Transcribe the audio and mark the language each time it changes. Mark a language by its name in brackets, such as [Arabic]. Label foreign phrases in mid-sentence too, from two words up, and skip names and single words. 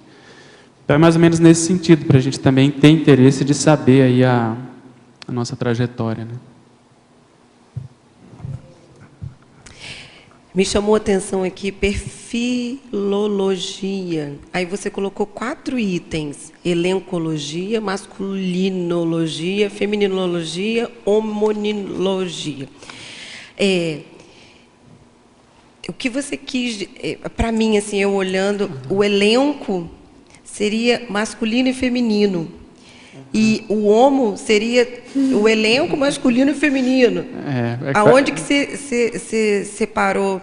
[Portuguese] Então, é mais ou menos nesse sentido, para a gente também ter interesse de saber aí a nossa trajetória, né? Me chamou a atenção aqui, perfilologia. Aí você colocou 4 itens: elencologia, masculinologia, feminologia, homonilogia. O que você quis, para mim, assim, eu olhando, o elenco seria masculino e feminino. E o homo seria o elenco masculino e feminino. Aonde que você separou?